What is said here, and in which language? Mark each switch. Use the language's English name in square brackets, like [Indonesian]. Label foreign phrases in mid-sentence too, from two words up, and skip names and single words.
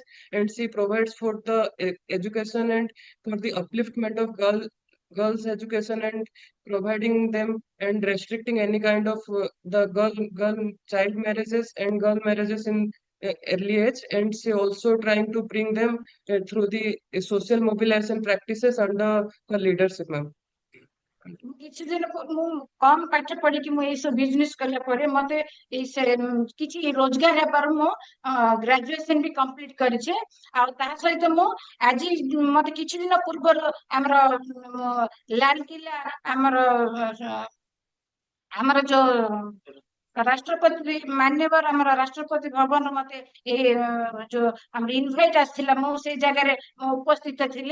[English] And she provides for the education and for the upliftment of girls education and providing them and restricting any kind of the girl child marriages and girl marriages in early age. And she also trying to bring them through the social mobilization practices under her leadership, ma'am. [Odia] କିଛି ଦିନ ମୁଁ କମ ପାଠ ପଢିକି ମୁଁ ଏଇ ସବୁ ବିଜନେସ କଲା ପରେ ମତେ କିଛି ରୋଜଗାର ହେବାରୁ ମୁଁ ଗ୍ରାଜୁଏସନ ବି କମ୍ପ୍ଲିଟ କରିଛି। ଆଉ ତା ସହିତ ମୁଁ ଆଜି ମତେ କିଛି ଦିନ ପୂର୍ବରୁ ଆମର ଲାଲକିଲ୍ଲା ଆମର ଯୋଉ ରାଷ୍ଟ୍ରପତି ମାନ୍ୟବର ଆମର ରାଷ୍ଟ୍ରପତି ଭବନ ମତେ ଏଇ ଯୋଉ ଆମର ଇନଭାଇଟ ଆସିଥିଲା, ମୁଁ ସେଇ ଜାଗାରେ ମୁଁ ଉପସ୍ଥିତ ଥିଲି।